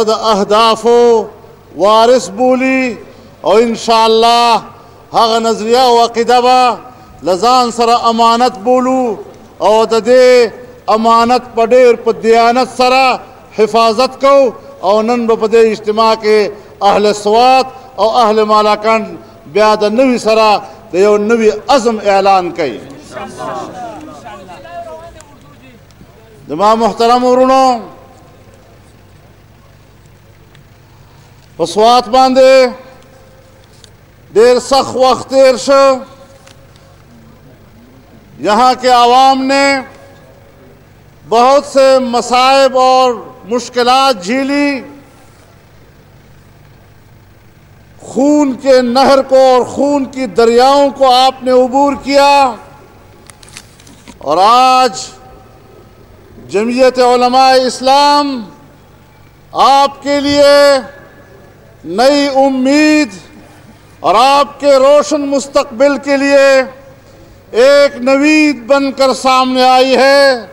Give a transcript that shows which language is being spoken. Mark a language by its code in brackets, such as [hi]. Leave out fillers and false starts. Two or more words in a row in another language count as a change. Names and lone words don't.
[ps] د اهدافو وارث بولی او انشاءالله هغه نظریه او عقیده به له ځان سره امانت بولو او د دې امانت په ډېر په دیانت سره حفاظت کو او نن به په دې اجتماع کې اهل سوات او اهل مالاکنډ بیا د نوي سره د یو نوي عزم اعلان کوي. زما محترم ورونو په سوات باندې ډېر سخت وخت تېر شو [ur] یہاں کے عوام نے بہت سے مصائب اور مشکلات جھیلی. خون کے نہر کو اور خون کی دریاؤں کو آپ نے عبور کیا اور آج جمعیت علمائے اسلام آپ کے لیے نئی امید اور آپ کے روشن مستقبل کے لیے ایک نوید بن کر سامنے آئی ہے.